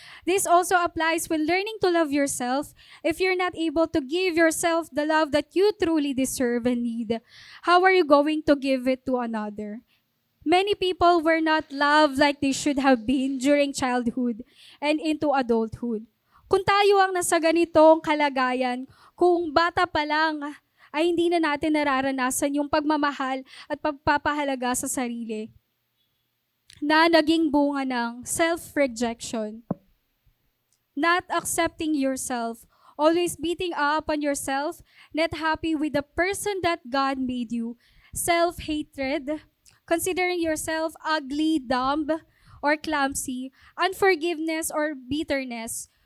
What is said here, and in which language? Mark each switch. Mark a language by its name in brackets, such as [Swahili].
[English] This also applies when learning to love yourself. If you're not able to give yourself the love that you truly deserve and need, how are you going to give it to another? Many people were not loved like they should have been during childhood and into adulthood. [Filipino] Kung tayo ang nasa ganitong kalagayan, kung bata pa lang, ay hindi na natin nararanasan yung pagmamahal at pagpapahalaga sa sarili na naging bunga ng self-rejection. [English] Not accepting yourself, always beating up on yourself, not happy with the person that God made you, self-hatred, considering yourself ugly, dumb, or clumsy, unforgiveness, or bitterness.